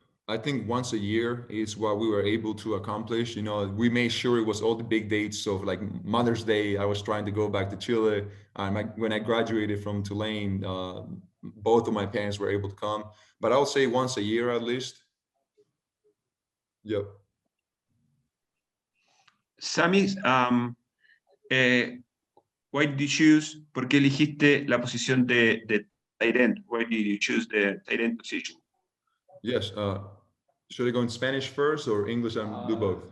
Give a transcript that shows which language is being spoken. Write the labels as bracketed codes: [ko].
[en] I think once a year is what we were able to accomplish. You know, we made sure it was all the big dates. So like Mother's Day, I was trying to go back to Chile. When I graduated from Tulane, both of my parents were able to come. But I'll say once a year at least. Yep. [es] Sammis, [en] why did you choose, [es] ¿por qué elegiste la posición de tight end? [en] Why did you choose the tight end position? Yes. Should I go in Spanish first or English and do both?